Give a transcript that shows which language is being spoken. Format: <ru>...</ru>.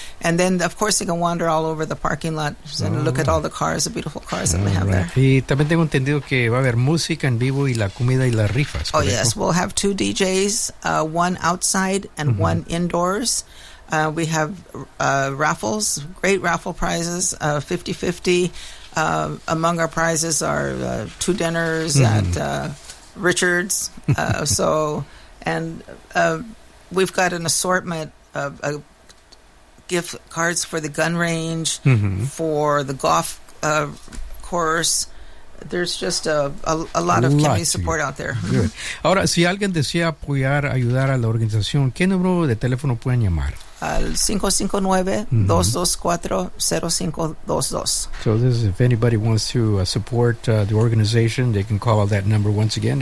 <en>And then, of course, you can wander all over the parking lot and look at all the cars, the beautiful cars that we have there.</en> <es>Y también tengo entendido que va a haber música en vivo y la comida y las rifas.</es> <en>Oh, yes. We'll have two DJs, one outside and one indoors. We have raffles, great raffle prizes, 50-50. Among our prizes are two dinners at Richard's. And we've got an assortment of gift cards for the gun range, for the golf course. There's just a lot of community support out there. Good.</en> <es>Ahora, si alguien desea apoyar, ayudar a la organización, ¿qué número de teléfono pueden llamar? Al 559-224-0522.</es> <en>So this is if anybody wants to support the organization, they can call that number once again.</en>